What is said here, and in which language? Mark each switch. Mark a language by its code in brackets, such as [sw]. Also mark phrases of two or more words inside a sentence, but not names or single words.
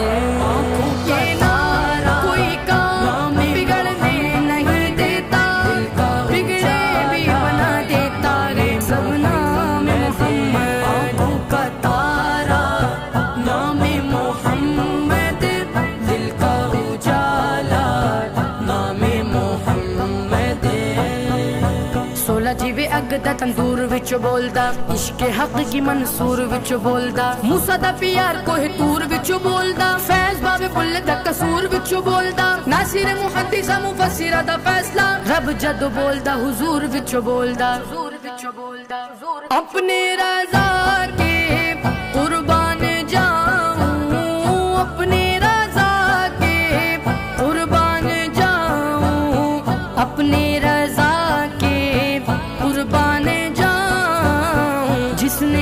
[ur] یہ نام کوئی کام بگڑنے نہیں دیتا، بگڑے بھی بنا دیتا ہے سب نام محمد، آنکھوں کا تارا نام محمد، دل کا اجالا نام محمد، [pa] 16 جیوے اگ دا تندور وچ بولدا، عشق حق کی منصور وچ بولدا، موسیٰ دا پیار کوہ تور وچ بولدا، فیض باب بل دا قصور وچ بولدا، ناصر محدث مفسر دا فیصلہ، رب جد بولدا حضور وچ بولدا، [ur] اپنے رضا کے قربان جاؤں، اپنے رضا کے قربان جاؤں، اپنے رضا کے قربان جاؤں، جس نے